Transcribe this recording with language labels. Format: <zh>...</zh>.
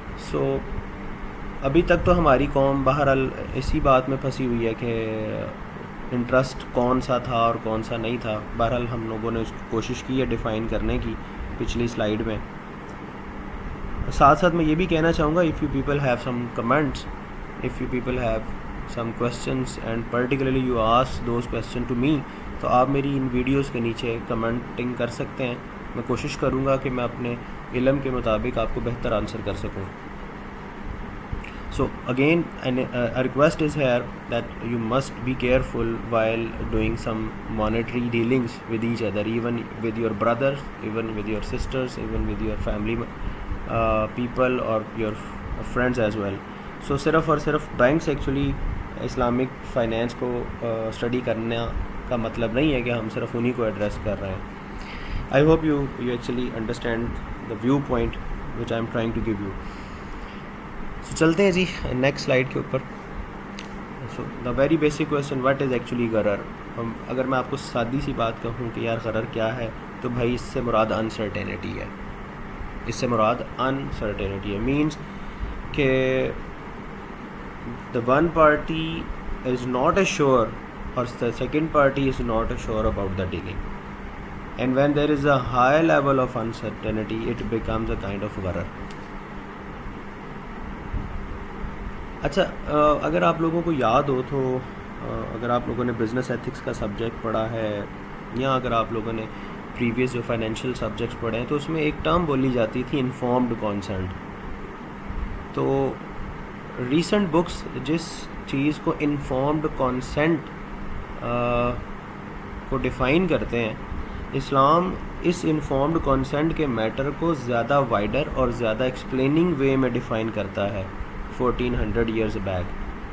<ur>سو ابھی تک تو ہماری قوم بہرحال اسی بات میں پھنسی ہوئی ہے کہ انٹرسٹ کون سا تھا اور کون سا نہیں تھا. بہرحال ہم لوگوں نے کوشش کی ہے ڈیفائن کرنے کی پچھلی سلائیڈ میں. ساتھ ساتھ میں یہ بھی کہنا چاہوں گا</ur> <en>if you people have some comments, if you people have some questions and particularly you ask those questions to me,</en> <ur>تو آپ میری ان ویڈیوز کے نیچے کمنٹنگ کر سکتے ہیں میں کوشش کروں گا کہ میں اپنے علم کے مطابق آپ کو بہتر آنسر کر سکوں.</ur> <en>So again, a request is here that you must be careful while doing some monetary dealings with each other, even with your brothers, even with your sisters, even with your family people or your friends as well.</en> <ur>So صرف اور صرف banks actually Islamic finance کو study کرنے کا مطلب نہیں ہے کہ ہم صرف انہی کو ایڈریس کر رہے ہیں.</ur> <en>I hope you actually understand the view point which I am trying to give you.</en> <ur>سو چلتے ہیں جی نیکسٹ سلائڈ کے اوپر.</ur> <en>So the very basic question what is actually غرر.</en> <ur>اگر میں آپ کو سادی سی بات کہوں کہ یار غرر کیا ہے تو بھائی اس سے مراد انسرٹینٹی ہے. اس سے مراد انسرٹینٹی ہے مینس کہ</ur> <en>the one party is not assured or the second party is not assured about the dealing, and when there is a high level of uncertainty it becomes a kind of gharar.</en> <ur>اچھا اگر آپ لوگوں کو یاد ہو تو اگر آپ لوگوں نے بزنس ایتھکس کا سبجیکٹ پڑھا ہے یا اگر آپ لوگوں نے پریویس جو فائنینشیل سبجیکٹس پڑھے ہیں تو اس میں ایک ٹرم بولی جاتی تھی انفارمڈ کانسنٹ. تو ریسنٹ بکس جس چیز کو انفارمڈ کانسنٹ کو ڈیفائن کرتے ہیں، اسلام اس انفارمڈ کانسنٹ کے میٹر کو زیادہ وائڈر اور زیادہ ایکسپلیننگ وے میں ڈیفائن کرتا ہے 1400 ایئرز بیک.</ur>